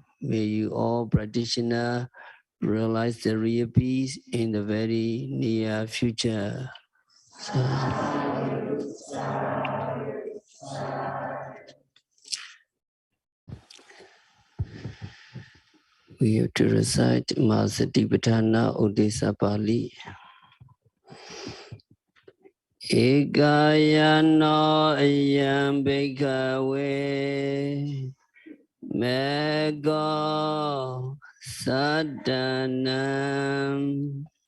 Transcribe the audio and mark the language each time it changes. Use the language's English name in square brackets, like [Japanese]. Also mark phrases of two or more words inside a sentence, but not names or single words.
[English] May you all practitioner realize the real peace in the very near future. So, we have to recite Masatipatthana Udesa Pali. [Pali] Ekayano ayam bhikkhave Mego sadanam